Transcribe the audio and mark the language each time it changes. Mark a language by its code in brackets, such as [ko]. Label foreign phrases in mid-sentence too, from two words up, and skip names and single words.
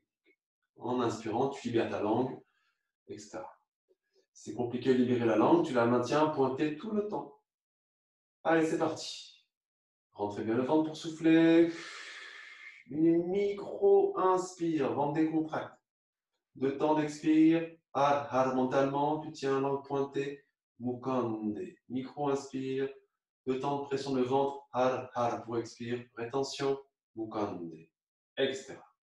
[fr] En inspirant, tu libères ta langue, etc. Si c'est compliqué de libérer la langue, tu la maintiens pointée tout le temps. Allez, c'est parti. Rentrez bien le ventre pour souffler. Une micro-inspire, ventre décontracte. Deux temps d'expire. Har, har mentalement, tu tiens langue pointée. Mukande. Micro-inspire. Deux temps de pression de ventre. Har, har pour expire. Rétention. Mukande. Etc.